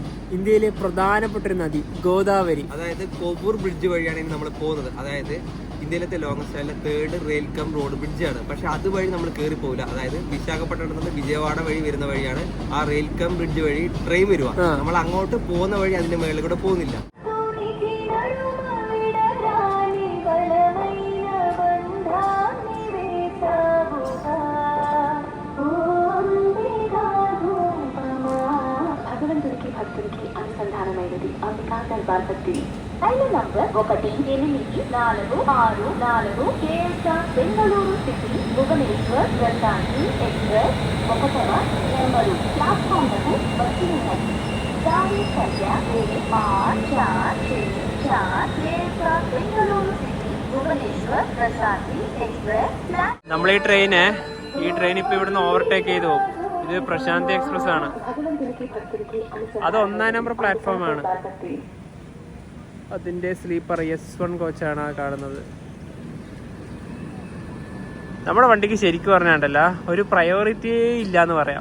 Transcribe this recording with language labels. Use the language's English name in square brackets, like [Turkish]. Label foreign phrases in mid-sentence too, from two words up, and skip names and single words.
[Malayalam] ഇന്ത്യയിലെ പ്രധാനപ്പെട്ട ഒരു നദി ഗോദാവരി. അതായത് കോപൂർ ബ്രിഡ്ജ് വഴിയാണ് നമ്മൾ പോകുന്നത്. അതായത് ഇന്ത്യയിലത്തെ ലോങ്ങസ്റ്റ് ആയിട്ടുള്ള 3rd [English] rail cum road [Malayalam] ബ്രിഡ്ജാണ്. പക്ഷെ അതുവഴി നമ്മൾ കയറി പോകില്ല. അതായത് വിശാഖപട്ടണത്തിൽ നിന്ന് വിജയവാഡ വഴി വരുന്ന വഴിയാണ് ആ [English] rail cum bridge [Malayalam] വഴി ട്രെയിൻ വരുക. നമ്മൾ അങ്ങോട്ട് പോകുന്ന വഴി അതിന്റെ മേളിൽ കൂടെ പോകുന്നില്ല. [Telugu] అనుసంధానమైనది అంబికా దర్బార్ భక్తి రైలు నంబర్ 1864 కేఎస్ఆర్ బెంగళూరు సిటీ భువనేశ్వర్ ప్రశాంతి ఎక్స్ప్రెస్ 1వ నెంబరు ప్లాట్ఫామ్లకు వచ్చి ఉన్నది. గాడి సంఖ్య 8464 కేఎస్ఆర్ బెంగళూరు సిటీ భువనేశ్వర్ ప్రశాంతి ఎక్స్ప్రెస్. [Malayalam] നമ്മൾ ഈ ട്രെയിൻ ഇപ്പൊ ഇവിടുന്ന് ഓവർടേക്ക് ചെയ്തു പോകും. ഇത് പ്രശാന്തി എക്സ്പ്രസ് ആണ്. അത് 1ാം നമ്പർ പ്ലാറ്റ്ഫോമാണ്. അതിന്റെ സ്ലീപ്പർ S1 കോച്ചാണ് കാണുന്നത്. നമ്മുടെ വണ്ടിക്ക് ശരിക്കും പറഞ്ഞാണ്ടല്ല ഒരു പ്രയോറിറ്റി ഇല്ലാന്ന് പറയാം.